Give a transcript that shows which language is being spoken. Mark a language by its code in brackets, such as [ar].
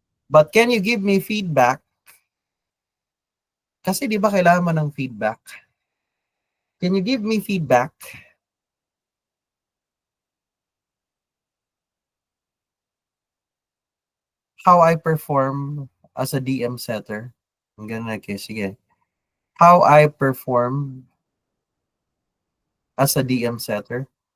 [en] But can you give me feedback? [tl] Kasi di ba kailangan mo ng feedback? [en] Can you give me feedback? How I perform as a DM setter? [tl] Ang ganun, okay, sige. [en] How I perform as a DM setter?